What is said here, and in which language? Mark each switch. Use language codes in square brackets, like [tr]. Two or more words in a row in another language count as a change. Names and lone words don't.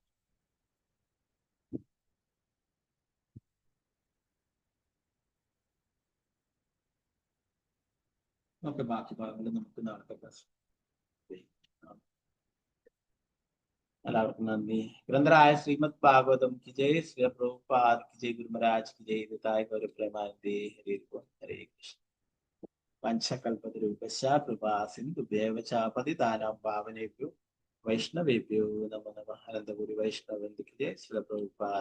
[ml] ഓക്കെ, ബാക്കി ഭാഗങ്ങൾ നമുക്ക് നാളത്തെ ക്ലാസ്. എല്ലാവർക്കും നന്ദി. [hi] ग्रन्थराय श्रीमद् भागवतम् की जय, श्री प्रभुपाद की जय, गुरु महाराज की जय, निताइ गौर प्रेमानन्दे. [sa] ഹരേ കൃഷ്ണ. പഞ്ചകൽപതരൂപശ കൃപാ സിന്ധുഭ്യേവ ച പതിതാനാം പാവനേഭ്യോ വൈഷ്ണവേഭ്യോ നമോ നമഃ. [ml] അനന്തപുരി വൈഷ്ണവ വന്ദിക്കേ. ശ്രീ പ്രഭുപാദ്.